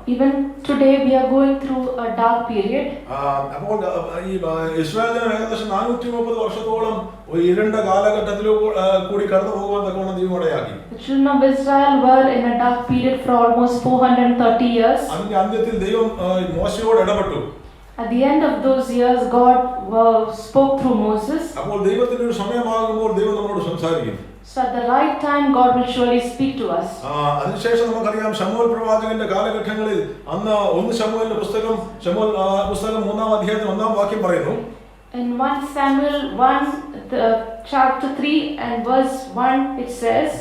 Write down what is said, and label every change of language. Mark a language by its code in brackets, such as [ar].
[en] Even today we are going through a dark period. [ml] അപ്പോൾ ഈ Israel ജനം ഏകദേശം 430 വർഷത്തോളം ഒരു ഇരുണ്ട കാലഘട്ടത്തിൽ കൂടി കടന്നു പോകാൻ തക്കവണ്ണം ദൈവം ഇടയാക്കി. [en] The children of Israel were in a dark period for almost 430 years. [ml] അതിന്റെ അന്ത്യത്തിൽ ദൈവം മോശയോട് ഇടപെട്ടു. [en] At the end of those years, God spoke through Moses. [ml] അപ്പോൾ ദൈവത്തിന്റെ ഒരു സമയമാകുമ്പോൾ ദൈവം നമ്മളോട് സംസാരിക്കും. [en] So at the right time, God will surely speak to us. [ml] അതിനുശേഷം നമുക്കറിയാം ശമൂവേൽ പ്രവാചകന്റെ കാലഘട്ടങ്ങളിൽ അന്ന് 1 ശമൂവേലിന്റെ പുസ്തകം 3-ാം അധ്യായത്തിൽ 1-ാം വാക്യം പറയുന്നു. [en] In 1 Samuel 1, chapter 3 and verse 1, it says,